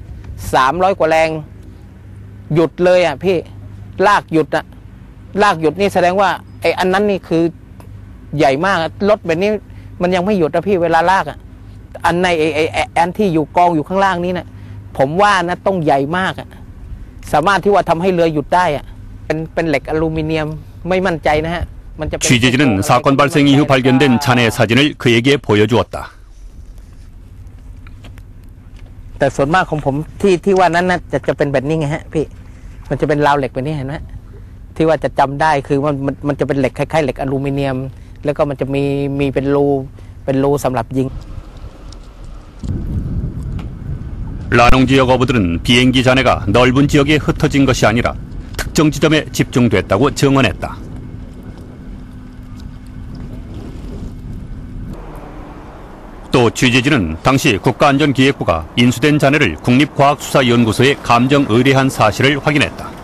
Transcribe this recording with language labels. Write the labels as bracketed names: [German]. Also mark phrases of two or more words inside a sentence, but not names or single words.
[Thai] 300 กว่าแรงหยุดเลยอ่ะพี่ลากหยุดนี่แสดงว่าไอ้อันนั้นนี่คือใหญ่มากรถแบบนี้มันยังไม่หยุดนะพี่เวลาลากอ่ะอันในไอ้อันที่อยู่กองอยู่ข้างล่างนี้นะผมว่านะต้องใหญ่มากอ่ะสามารถที่ว่าทำให้เรือหยุดได้อ่ะเป็นเหล็กอลูมิเนียมไม่มั่นใจนะฮะ [Korean] 취재진은 사건 발생 이후 발견된 잔해 사진을 그에게 보여주었다. [Thai] แต่ส่วนมากของผมที่ว่านั้นนะจะเป็นแบบนี้ไงฮะพี่มันจะเป็นราวเหล็กแบบนี้เห็นไหมที่ว่าจะจำได้คือมันจะเป็นเหล็กคล้ายๆเหล็กอลูมิเนียมแล้วก็มันจะมีเป็นรูสำหรับยิง [Korean] 라농 지역 어부들은 비행기 잔해가 넓은 지역에 흩어진 것이 아니라 특정 지점에 집중됐다고 증언했다. 또 취재진은 당시 국가안전기획부가 인수된 잔해를 국립과학수사연구소에 감정 의뢰한 사실을 확인했다.